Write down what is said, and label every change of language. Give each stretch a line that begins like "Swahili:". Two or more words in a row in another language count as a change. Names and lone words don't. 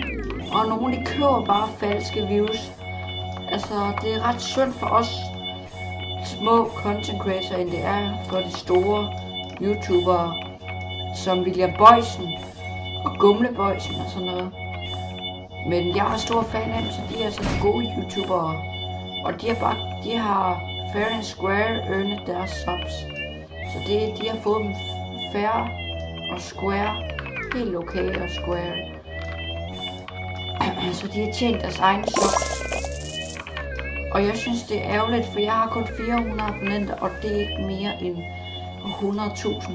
Danish: Og nogle, de køber bare falske views. Altså, det er ret synd for os små
English: content creators,
Danish: end det er for de store YouTubere, som William Boysen og Gumle Boysen og sådan noget. Men jeg er stor fan af dem, så de er altså gode YouTubere. Og de har
English: fair and square
Danish: earnet deres subs. Så de har fået dem fair og square. Helt okay og square. Så de har tjent deres egen subs. Og jeg synes det er ærgerligt, for jeg har kun 400 abonnenter, og det er ikke mere end 100.000.